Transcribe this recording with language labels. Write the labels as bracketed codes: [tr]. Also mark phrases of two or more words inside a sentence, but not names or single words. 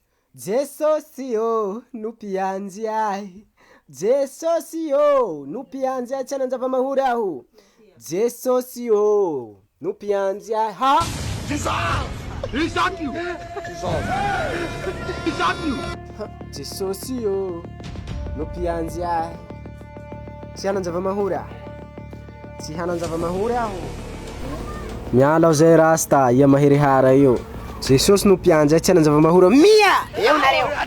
[mg] Jesosy ô no mpianjy ahy, Jesosy ô no mpianjy ahy, tsy hanan-java-mahory aho. Jesosy ô no mpianjy ahy. Ha! [en] He shot you! He shot you! [mg] Jesosy ô no mpianjy ahy, tsy hanan-java-mahory aho. Tsy hanan-java-mahory aho. Miala aho zay rasta, ia maherihara io. Jesosy no mpianjy ahy, tsy hanan-java-mahory aho. Mia! Eo nareo!